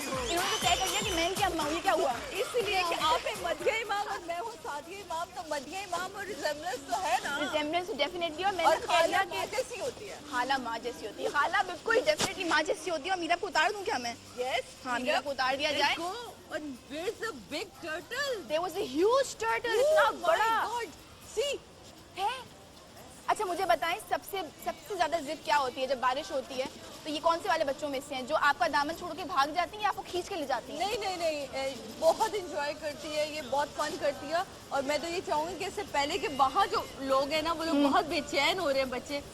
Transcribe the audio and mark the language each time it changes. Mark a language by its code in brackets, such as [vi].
[hi] इन्होंने तो तय कर लिया कि मैं क्या अम्मा हूँ, ये क्या हुआ? इसलिए कि आप एक मदिया इमाम और मैं हूँ सादिया इमाम, तो मदिया इमाम और रिजेम्बलेंस तो है ना। रिजेम्बलेंस डेफिनेटली, और और मैंने कह दिया खाला कि माँ जैसी होती है। खाला माँ जैसी होती है, खाला बिल्कुल डेफिनेटली माँ जैसी होती है। और मीरा को उतार दूं क्या मैं? [en] yes, [hi] हाँ, मीरा को उतार दिया जाए। [en] And where's the big turtle? There was a huge turtle, [hi] इतना [en] Oh my [hi] बड़ा [en] God! See, [hi] है। अच्छा मुझे बताएं, सबसे ज्यादा जिद क्या होती है जब बारिश होती है? तो ये कौन से वाले बच्चों में से हैं जो आपका दामन छोड़ के भाग जाती हैं या आपको खींच के ले जाती हैं? नहीं, बहुत इंजॉय करती है, ये बहुत फन करती है। और मैं तो ये चाहूंगी कि इससे पहले कि वहाँ जो लोग हैं ना, वो लोग बहुत बेचैन हो रहे हैं बच्चे,